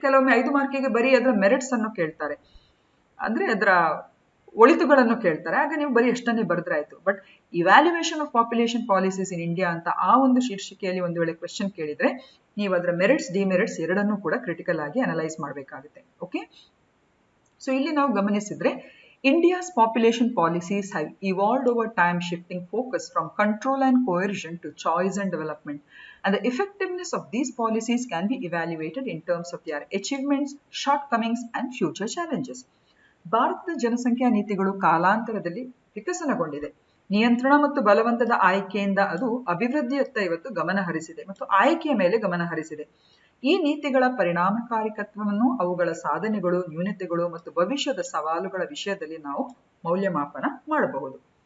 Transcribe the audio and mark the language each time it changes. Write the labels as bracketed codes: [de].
[kn] ಕೆಲವೊಮ್ಮೆ 5 ಮಾರ್ಕಿಗೆ ಬರೀ ಅದರ ಮೆರಿಟ್ಸ್ ಅನ್ನು ಕೇಳ್ತಾರೆ, ಅಂದ್ರೆ ಅದರ ಒಳಿತುಗಳನ್ನು ಕೇಳ್ತಾರೆ, ಆಗ ನೀವು ಬರೀ ಎಷ್ಟನ್ನೇ ಬರೆದ್ರೆ ಆಯ್ತು. But [en] evaluation of population policies in India [kn] ಅಂತ ಆ ಒಂದು ಶೀರ್ಷಿಕೆಯಲ್ಲಿ ಒಂದು ವೇಳೆ ಕ್ವೆಶ್ಚನ್ ಕೇಳಿದ್ರೆ ನೀವು ಅದರ ಮೆರಿಟ್ಸ್ ಡಿಮೆರಿಟ್ಸ್ ಎರಡನ್ನೂ ಕೂಡ ಕ್ರಿಟಿಕಲ್ ಆಗಿ ಅನಲೈಸ್ ಮಾಡಬೇಕಾಗುತ್ತೆ. ಓಕೆ, ಸೊ ಇಲ್ಲಿ ನಾವು ಗಮನಿಸಿದ್ರೆ [en] India's population policies have evolved over time, shifting focus from control and coercion to choice and development. And the effectiveness of these policies can be evaluated in terms of their achievements, shortcomings, and future challenges. [kn] ಭಾರತದ ಜನಸಂಖ್ಯಾ ನೀತಿಗಳು ಕಾಲಾಂತರದಲ್ಲಿ ವಿಕಸನಗೊಂಡಿದೆ. ನಿಯಂತ್ರಣ ಮತ್ತು ಬಲವಂತದ ಆಯ್ಕೆಯಿಂದ ಅದು ಅಭಿವೃದ್ಧಿಯತ್ತ ಇವತ್ತು ಗಮನ ಹರಿಸಿದೆ ಮತ್ತು ಆಯ್ಕೆಯ ಮೇಲೆ ಗಮನ ಹರಿಸಿದೆ. ಈ ನೀತಿಗಳ ಪರಿಣಾಮಕಾರಿತ್ವವನ್ನು ಅವುಗಳ ಸಾಧನೆಗಳು, ನ್ಯೂನತೆಗಳು ಮತ್ತು ಭವಿಷ್ಯದ ಸವಾಲುಗಳ ವಿಷಯದಲ್ಲಿ ನಾವು ಮೌಲ್ಯಮಾಪನ ಮಾಡಬಹುದು.